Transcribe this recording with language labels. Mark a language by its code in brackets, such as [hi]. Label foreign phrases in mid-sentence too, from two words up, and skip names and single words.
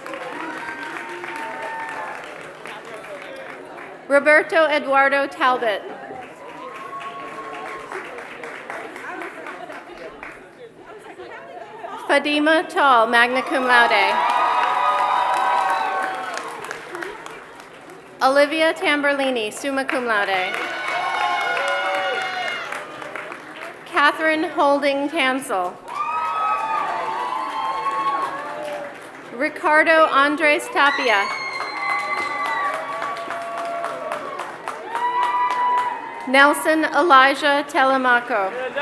[en] Roberto Eduardo Talbot. Fadima Tall, [la] magna cum laude. [en] Olivia Tamberlini, [la] summa cum laude. [en] Catherine Holding Tansel. Ricardo Andres Tapia. Nelson Elijah Telemaco.